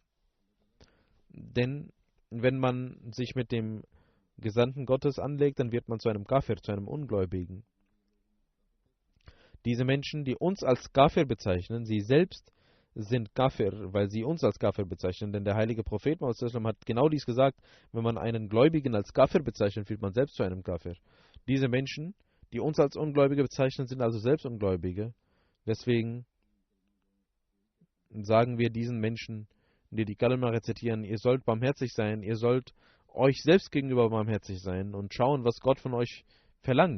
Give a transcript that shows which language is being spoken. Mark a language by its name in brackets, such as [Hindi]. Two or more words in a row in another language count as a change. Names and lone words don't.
[German] Denn wenn man sich mit dem Gesandten Gottes anlegt, dann wird man zu einem Kafir, zu einem Ungläubigen. Diese Menschen, die uns als Kafir bezeichnen, sie selbst sind Kafir, weil sie uns als Kafir bezeichnen. Denn der heilige Prophet Muhammad [Arabic] صلى الله عليه وسلم [German] hat genau dies gesagt, wenn man einen Gläubigen als Kafir bezeichnet, wird man selbst zu einem Kafir. Diese Menschen, die uns als Ungläubige bezeichnen, sind also selbst Ungläubige. Deswegen sagen wir diesen Menschen, die die Kalima rezitieren, ihr sollt barmherzig sein, ihr sollt euch selbst gegenüber barmherzig sein und schauen, was Gott von euch verlangt.